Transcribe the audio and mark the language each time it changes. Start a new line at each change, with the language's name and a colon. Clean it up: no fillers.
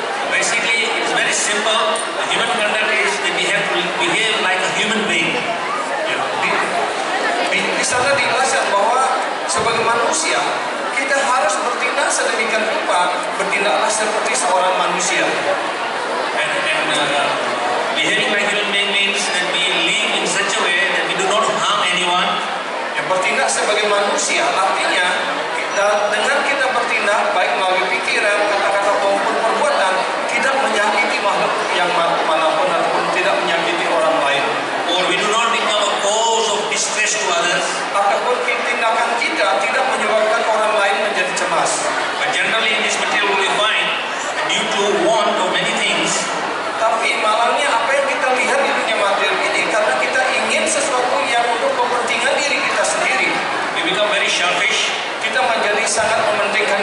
English: Basically, it is very simple. The human conduct is that we have to behave like a human being.
Indonesian: Ya, di sana dijelaskan bahwa sebagai manusia kita harus bertindak sedemikian rupa, bertindaklah seperti seorang manusia.
English: And behaving like human being means that we live in such a way that we do not harm anyone.
Indonesian: Ya, bertindak sebagai manusia artinya dengan kita bertindak baik melalui pikiran, kata-kata maupun perbuatan tidak menyakiti makhluk yang manapun ataupun tidak menyakiti orang lain.
English: Or we do not become a cause of distress to others.
Indonesian: Ataupun tindakan kita tidak menyebabkan orang lain menjadi cemas.
English: But generally in this material we find due to want of many things,
Indonesian: Tapi malangnya apa yang kita lihat di dunia material ini karena kita ingin sesuatu yang untuk kepentingan diri kita sendiri,
English: we become very selfish.
Indonesian: kita menjadi sangat mementingkan